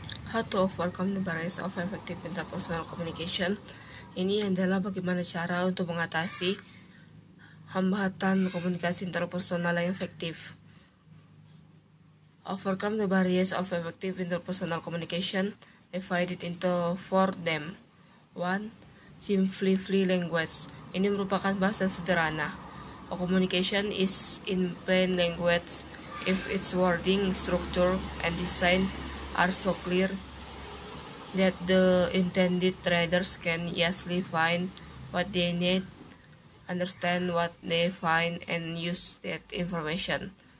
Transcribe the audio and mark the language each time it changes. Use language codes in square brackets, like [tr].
[en] How to overcome the barriers of effective interpersonal communication. [id] Ini adalah bagaimana cara untuk mengatasi hambatan komunikasi interpersonal yang efektif. [en] Overcome the barriers of effective interpersonal communication divided into 4 them. 1. Simplify language. [id] Ini merupakan bahasa sederhana. [en] A communication is in plain language if its wording, structure, and design are so clear that the intended readers can easily find what they need, understand what they find, and use that information.